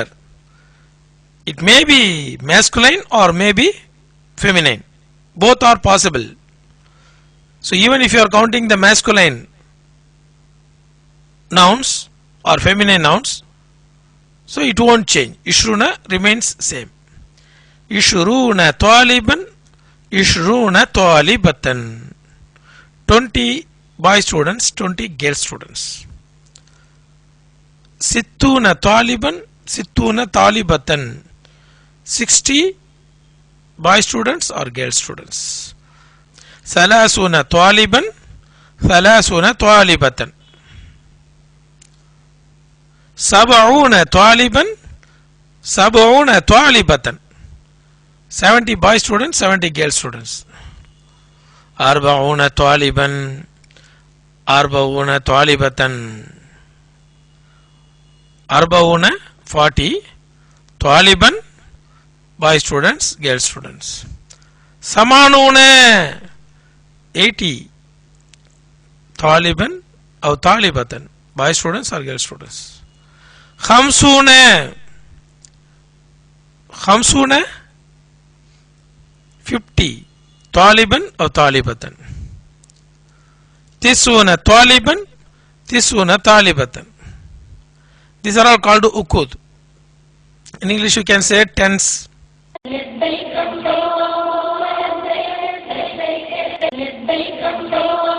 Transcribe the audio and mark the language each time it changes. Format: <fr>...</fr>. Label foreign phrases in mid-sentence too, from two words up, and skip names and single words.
<en>It may be masculine or may be feminine. Both are possible. So even if you are counting the masculine nouns or feminine nouns, so it won't change. Ishruna remains same.</en> <ar>عشرون طالبًا، عشرون طالبة.</ar> <en>20 boy students, 20 girl students.</en> <ar>ستون طالبًا، ستون طالبة.</ar> <en>60 boy students or girl students.</en> <ar>ثلاثون طالبًا، ثلاثون طالبة. سبعون طالبًا، سبعون طالبة.</ar> <en>70 boy students, 70 girl students.</en> <ar>أربعون طالبًا، أربعون طالبة. أربعون 40، طالبًا</ar> <en>boy students, girl students.</en> <ar>ثمانون 80، طالبًا</ar> <en>or talibatan, boy students or girl students.</en> <ar>خمسون 50، طالبًا or talibatan. تسعون طالبًا، تسعون طالبة.</ar> <en>These are all called ukud. In English you can say tense.</en> <ar>لبيك اللهم لبيك لبيك لبيك اللهم</ar>